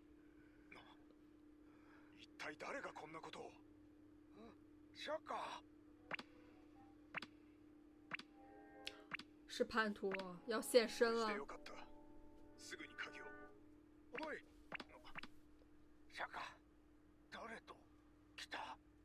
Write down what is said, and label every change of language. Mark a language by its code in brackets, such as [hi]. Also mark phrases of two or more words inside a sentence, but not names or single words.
[ja] 一体誰がこんなことを。シャカ。 [zh] 是叛徒，要现身了。 [ja] よかった。すぐに鍵を。おい。シャカ、誰と来た？